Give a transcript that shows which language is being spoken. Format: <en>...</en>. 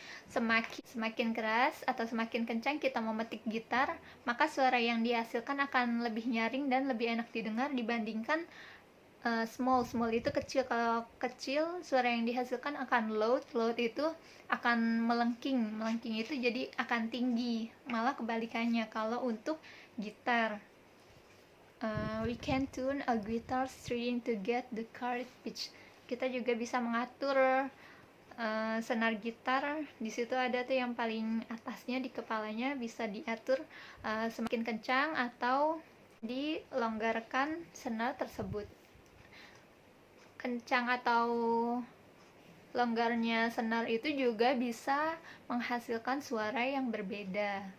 <id>Semakin keras atau semakin kencang kita memetik gitar, maka suara yang dihasilkan akan lebih nyaring dan lebih enak didengar dibandingkan small itu kecil. Kalau kecil suara yang dihasilkan akan loud itu akan melengking itu jadi akan tinggi. Malah kebalikannya kalau untuk gitar.</id> <en>We can tune a guitar string to get the correct pitch.</en> <id>Kita juga bisa mengatur senar gitar. Di situ ada tuh yang paling atasnya di kepalanya, bisa diatur semakin kencang atau dilonggarkan senar tersebut. Kencang atau longgarnya senar itu juga bisa menghasilkan suara yang berbeda.</id>